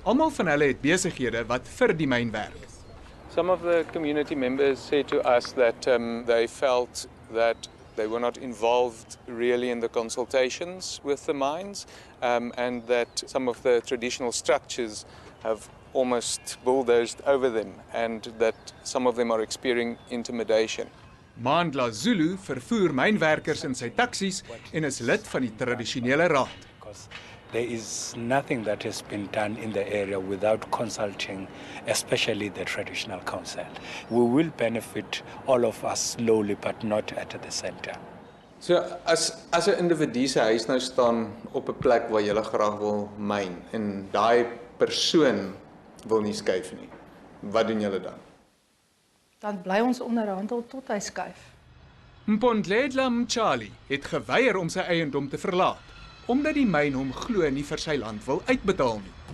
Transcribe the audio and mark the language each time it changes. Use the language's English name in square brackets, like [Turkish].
[Afrikaans] Almal van hulle het besighede wat vir die myn werk. [English] Some of the community members said to us that they felt that they were not involved really in the consultations with the mines, and that some of the traditional structures have almost bulldozed over them, and that some of them are experiencing intimidation. [Afrikaans] Mandla Zulu vervoer mynwerkers in sy taksies en is lid van die tradisionele raad. [English] There is nothing that has been done in the area without consulting, especially the traditional council. We will benefit all of us slowly, but not at the center. [Afrikaans] So as 'n individu se huis nou staan op 'n plek waar jy graag wil myn en daai persoon wil nie skuif nie. Wat doen julle dan? Dan bly ons onderhandel tot hy skuif. Mpondledla Mtshali het geweier om sy eiendom te verlaat, omdat die myn hom glo nie vir sy land wil uitbetaal nie.